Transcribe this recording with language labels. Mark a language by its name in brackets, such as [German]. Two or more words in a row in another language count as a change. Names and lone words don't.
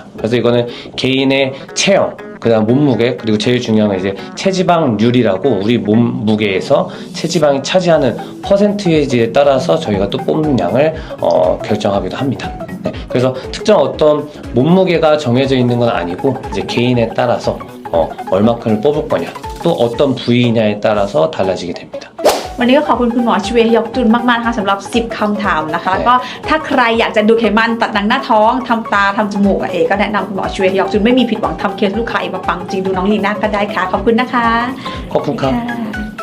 [Korean] 그래서 이거는 개인의 체형, 그 다음 몸무게, 그리고 제일 중요한 건 이제 체지방률이라고 우리 몸무게에서 체지방이 차지하는 퍼센트에지에 따라서 저희가 또 뽑는 양을 결정하기도 합니다. 네, 그래서 특정 어떤 몸무게가 정해져 있는 건 아니고 이제 개인에 따라서 얼마큼을 뽑을 거냐, 또 어떤 부위냐에 따라서 달라지게 됩니다. [Thai] วันนี้ก็ขอบคุณคุณหมอชเวฮยอกจุนมากๆนะคะสำหรับ10คำถามนะคะแล้วก็ถ้าใครอยากจะดูดไขมันตัดหนังหน้าท้องทำตาทำจมูกเอก็แนะนำคุณหมอชเวฮยอกจุนไม่มีผิดหวังทำเคสลูกค้าเองมาปังจริงดูน้องลีน่าก็ได้ค่ะขอบคุณนะคะ ขอบคุณครับ